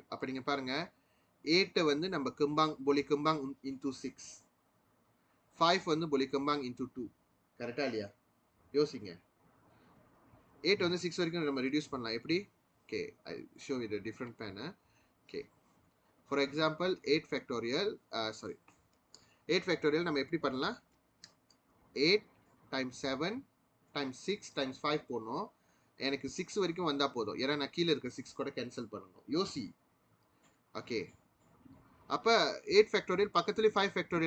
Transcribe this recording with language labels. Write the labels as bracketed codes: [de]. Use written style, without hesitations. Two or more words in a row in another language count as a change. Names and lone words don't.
[ta] அப்போ நீங்கள் பாருங்க 8 வந்து நம்ம [ms] boleh kembang [ta] into 6, 5 வந்து [ms] boleh kembang [ta] into 2. கரெக்டா இல்லையா? யோசிங்க. 8 வந்து 6 வரைக்கும் நம்ம ரெடியூஸ் பண்ணலாம். எப்படி? ஓகே, [en] I show with a different pen. okay, for example 8 factorial sorry 8 factorial [ta] நம்ம எப்படி பண்ணலாம்? 8 டைம்ஸ் 7 டைம்ஸ் 6 டைம்ஸ் 5 போடணும். எனக்கு 6 வரைக்கும் வந்தால் போதும், ஏன்னா நான் கீழே இருக்க 6 கூட கேன்சல் பண்ணணும். யோசி. ஓகே, அப்போ 8 ஃபேக்டோரியல் பக்கத்துலேயே 5 ஃபேக்டோரியல்.